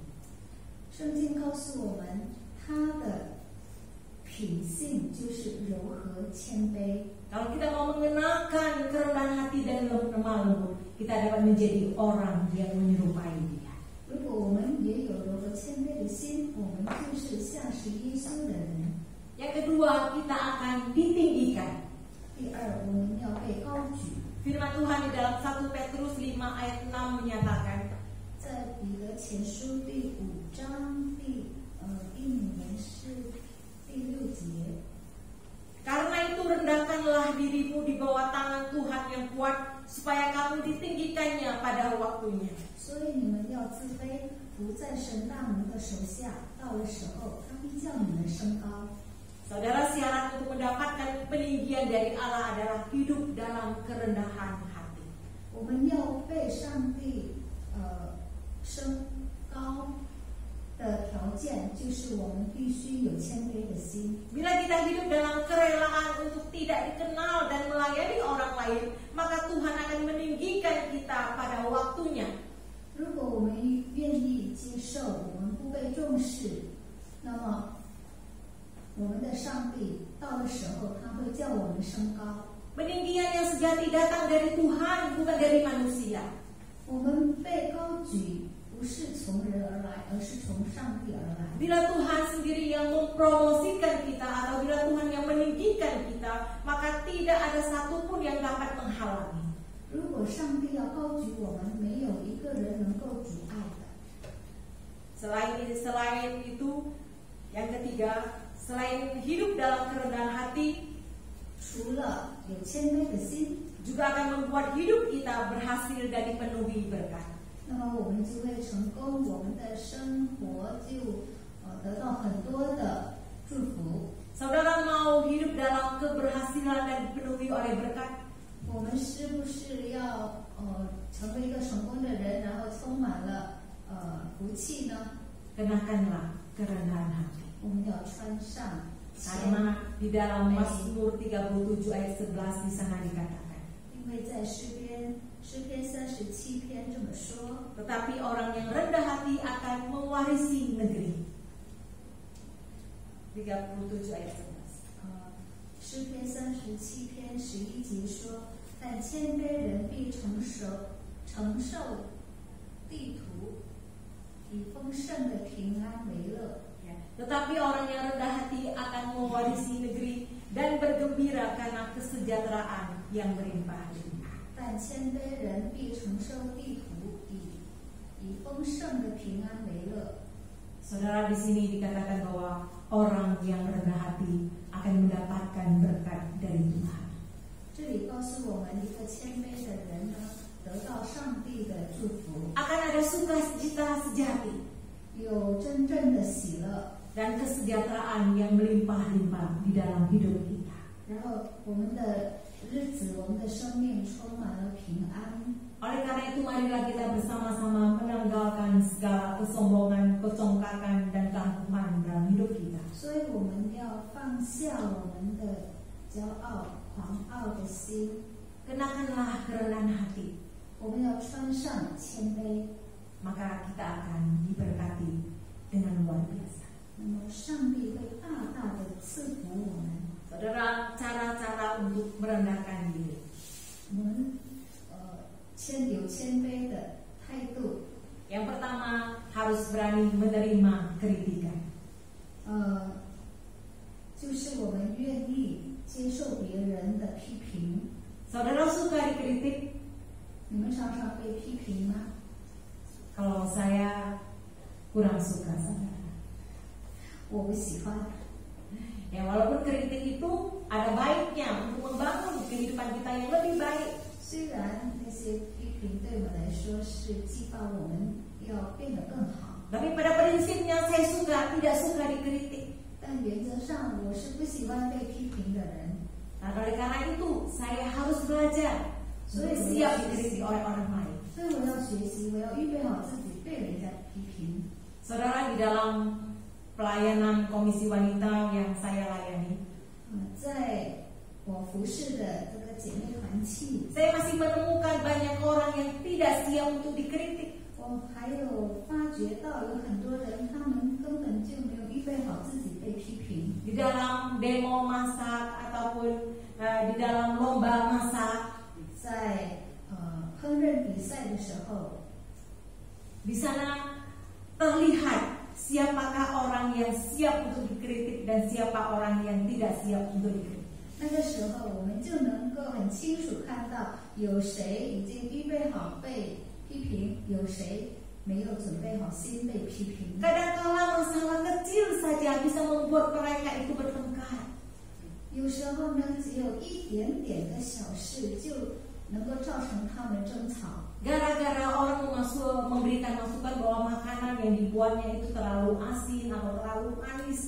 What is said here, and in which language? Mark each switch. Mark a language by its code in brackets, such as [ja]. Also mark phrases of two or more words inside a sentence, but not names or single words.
[zh] 圣经告诉我们，他的品性就是柔和谦卑。 [id] Kalau kita mau mengenakan kerendahan hati dan lemah lembut, kita dapat menjadi orang yang menyerupai Dia. [zh] 如果我们也有柔和谦卑的心，我们就是像是耶稣的人。 [id] Yang kedua, kita akan ditinggikan. [zh] 第二，我们要被高举。 [id] Firman Tuhan di dalam 1 Petrus 5 ayat 6 menyatakan, [zh] 在彼得前书第5章第1节是第6节。 [id] karena itu rendahkanlah dirimu di bawah tangan Tuhan yang kuat, supaya kamu ditinggikannya pada waktunya. [zh] 所以你们要自卑，伏在神大能的手下，到了时候，他必叫你们升高。 [id] Saudara, syarat untuk mendapatkan peninggian dari Allah adalah hidup dalam kerendahan hati. [zh] 我们要被上帝升高的条件，就是我们必须有谦卑的心。 [id] Bila kita hidup dalam kerelaan untuk tidak dikenal dan melayani orang lain, maka Tuhan akan meninggikan kita pada waktunya. [zh] 如果我们愿意接受我们不被重视，那么我们的上帝到的时候，他会叫我们升高。 [id] Peninggian yang sejati datang dari Tuhan, bukan dari manusia. [zh] 我们被高举不是从人而来，而是从上帝而来。 [id] Bila Tuhan sendiri yang mempromosikan kita atau bila Tuhan yang meninggikan kita, maka tidak ada satupun yang dapat menghalangi. [zh] 如果上帝要高举我们，没有一个人能够阻碍的。 [id] Selain itu, yang ketiga, selain hidup dalam kerendahan hati, [zh] 除了有谦卑的心， [id] juga akan membuat hidup kita berhasil dan dipenuhi berkat. [zh] 那么我们就会成功，我们的生活就得到很多的祝福。 [id] Saudara mau hidup dalam keberhasilan dan dipenuhi oleh berkat? [zh] 我们是不是要成为一个成功的人，然后充满了福气呢？ [id] Kenakanlah kerendahan hati. [zh] 我们要穿上谦 [id] Karena di dalam Mazmur 37 ayat 11 di sana dikatakan, [zh] 因为在诗篇37篇这么说， [id] tetapi orang yang rendah hati akan mewarisi negeri. 37 ayat 11. [zh] 诗篇37篇11节说，但谦卑人必承受地土，以丰盛的平安为乐。 [id] Tetapi orang yang rendah hati akan mewarisi negeri dan bergembira karena kesejahteraan yang berlimpah limpah. [zh] 但谦卑人必承受地土，以丰盛的平安为乐。 [id] Saudara, di sini dikatakan bahwa orang yang rendah hati akan mendapatkan berkat dari Tuhan. [zh] 这里告诉我们，一个谦卑的人呢，得到上帝的祝福， [id] Akan ada sukacita sejati [zh] 有真正的喜乐， [id] dan kesejahteraan yang melimpah-limpah di dalam hidup kita. [zh] 然后我们的日子，我们的生命充满了平安。 [id] Oleh karena itu, marilah kita bersama-sama menanggalkan segala kesombongan, kecongkakan, dan keangkuhan dalam hidup kita. [zh] 所以我们要放下我们的骄傲、狂傲的心， [id] Kenakanlah kerendahan hati, [zh] 我们要穿上谦卑， [id] maka kita akan diberkati dengan luar biasa. [zh] 那么上帝会大大的赐福我们。 [id] Saudara, cara-cara untuk merendahkan diri. [zh] 我们有谦卑的态度。 [id] Yang pertama, harus berani menerima kritikan. [zh] 就是我们愿意接受别人的批评。 [id] Saudara suka dikritik? [zh] 你们常常被批评吗？ [id] Kalau saya kurang suka, saudara. [zh] 我不喜欢。 [id] Ya, walaupun kritik itu ada baiknya untuk membangun kehidupan kita yang lebih baik. [zh] 虽然那些批评对我来说是激发我们要变得更好， [id] Tapi pada prinsipnya saya tidak suka dikritik. [zh] 但原则上我是不喜欢被批评的人。 [id] Nah, oleh karena itu saya harus belajar supaya siap dikritik oleh orang lain. [zh] 所以我要学习，我要预备好自己被人家批评。 [id] Saudara, di dalam pelayanan komisi wanita yang saya layani, [zh] 在我服侍的这个姐妹团契， [id] saya masih menemukan banyak orang yang tidak siap untuk dikritik. [zh] 我还有发觉到有很多人，他们根本就没有预备好自己被批评。 [id] Di dalam demo masak ataupun di dalam lomba masak, [zh] 在烹饪比赛的时候， [id] di sana terlihat siapakah orang yang siap untuk dikritik dan siapa orang yang tidak siap untuk dikritik. [zh] 那个时候我们就能够很清楚看到有谁已经预备好被批评，有谁没有准备好心被批评。 [id] Kadang-kala masalah kecil saja bisa membuat mereka itu bertengkar. [zh] 有时候呢，只有一点点的小事就能够造成他们争吵。 [id] Gara-gara orang memberikan masukan bahwa makanan yang dibuatnya itu terlalu asin atau terlalu manis.